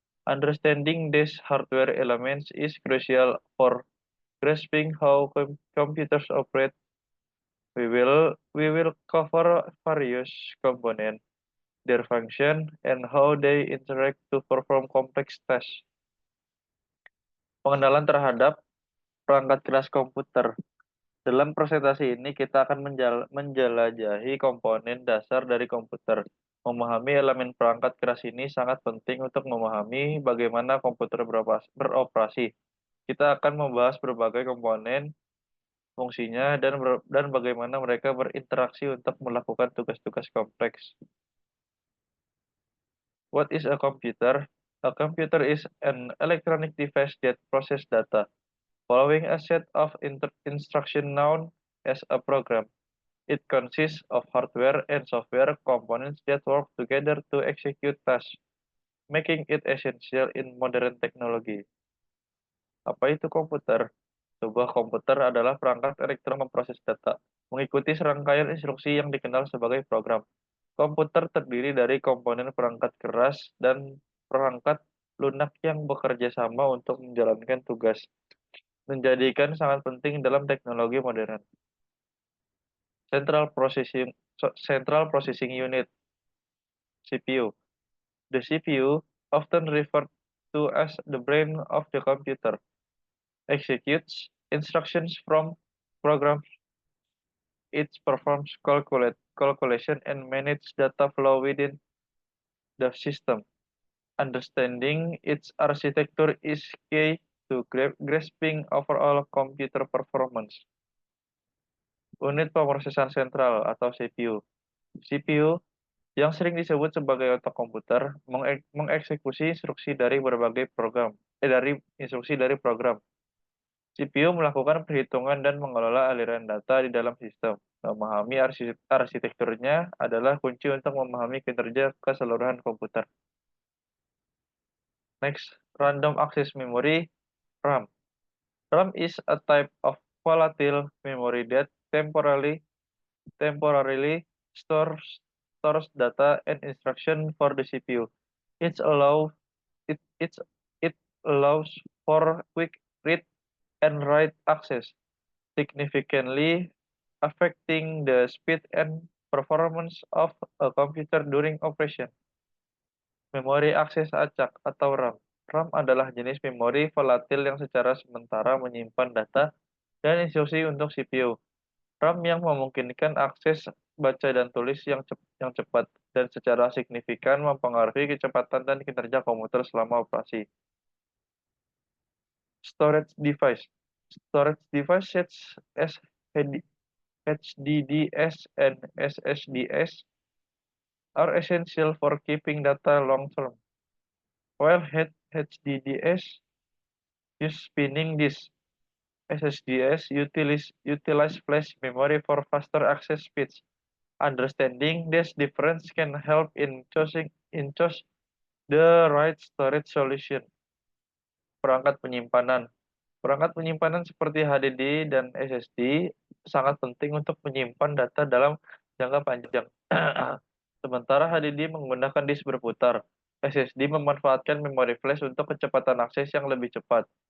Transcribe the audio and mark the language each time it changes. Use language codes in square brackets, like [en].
[en] Understanding these hardware elements is crucial for grasping how computers operate. We will cover various components, their function, and how they interact to perform complex tasks. [id] Pengenalan terhadap perangkat keras komputer. Dalam presentasi ini kita akan menjelajahi komponen dasar dari komputer. Memahami elemen perangkat keras ini sangat penting untuk memahami bagaimana komputer beroperasi. Kita akan membahas berbagai komponen, fungsinya, dan bagaimana mereka berinteraksi untuk melakukan tugas-tugas kompleks. [en] What is a computer? A computer is an electronic device that processes data, following a set of instructions known as a program. It consists of hardware and software components that work together to execute tasks, making it essential in modern technology. [id] Apa itu komputer? Sebuah komputer adalah perangkat elektronik memproses data, mengikuti serangkaian instruksi yang dikenal sebagai program. Komputer terdiri dari komponen perangkat keras dan perangkat lunak yang bekerja sama untuk menjalankan tugas, menjadikan sangat penting dalam teknologi modern. [en] Central Processing Unit (CPU). The CPU, often referred to as the brain of the computer, executes instructions from programs. It performs calculation and manage data flow within the system. Understanding its architecture is key to grasping overall computer performance. [id] Unit pemrosesan sentral atau CPU. CPU yang sering disebut sebagai otak komputer mengeksekusi instruksi dari instruksi dari program. CPU melakukan perhitungan dan mengelola aliran data di dalam sistem. Memahami arsitekturnya adalah kunci untuk memahami kinerja keseluruhan komputer. [en] Next, random access memory (RAM). RAM is a type of volatile memory that temporarily stores data and instruction for the CPU. It allows it allows for quick read and write access, significantly affecting the speed and performance of a computer during operation. [id] Memori akses acak atau RAM. RAM adalah jenis memori volatil yang secara sementara menyimpan data dan instruksi untuk CPU. RAM yang memungkinkan akses baca dan tulis yang cepat dan secara signifikan mempengaruhi kecepatan dan kinerja komputer selama operasi. [en] Storage device. Storage device such as HDDs and SSDs are essential for keeping data long term. While HDDs use spinning disks, SSDs utilize flash memory for faster access speeds. Understanding this difference can help in choosing the right storage solution. [id] Perangkat penyimpanan. Perangkat penyimpanan seperti HDD dan SSD sangat penting untuk menyimpan data dalam jangka panjang. Sementara HDD menggunakan disk berputar, SSD memanfaatkan memori flash untuk kecepatan akses yang lebih cepat.